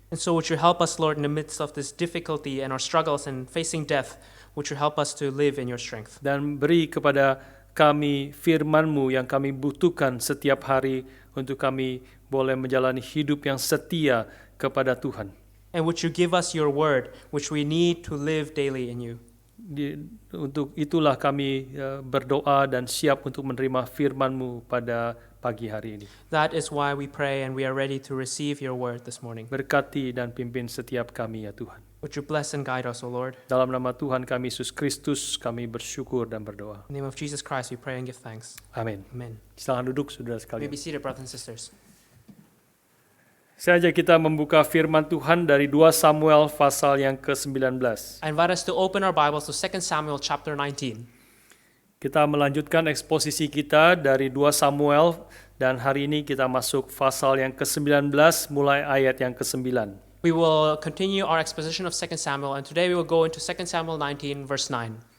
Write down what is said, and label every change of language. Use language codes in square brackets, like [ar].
[en] And so would you help us, Lord, in the midst of this difficulty and our struggles and facing death, would you help us to live in your strength? [id] Dan beri kepada kami firman-Mu yang kami butuhkan setiap hari untuk kami boleh menjalani hidup yang setia kepada Tuhan. [en] And would you give us your word, which we need to live daily in you? [id] Untuk itulah kami berdoa dan siap untuk menerima firman-Mu pada pagi hari ini. [en] That is why we pray and we are ready to receive your word this morning. [id] Berkati dan pimpin setiap kami ya Tuhan. [en] Would you bless and guide us, O Lord? [id] Dalam nama Tuhan kami Yesus Kristus kami bersyukur dan berdoa. [en] In the name of Jesus Christ we pray and give thanks. [id] Amin. [en] Amen. [id] Silakan duduk saudara [en] You may [id] sekalian. [en] be seated, brothers and sisters. [id] Saya ajak kita membuka firman Tuhan dari 2 Samuel pasal yang ke-19. [en] I invite us to open our Bibles to 2 Samuel chapter 19. [id] Kita melanjutkan eksposisi kita dari 2 Samuel dan hari ini kita masuk pasal yang ke-19 mulai ayat yang ke-9. [en] We will continue our exposition of 2 Samuel, and today we will go into 2 Samuel 19, verse 9.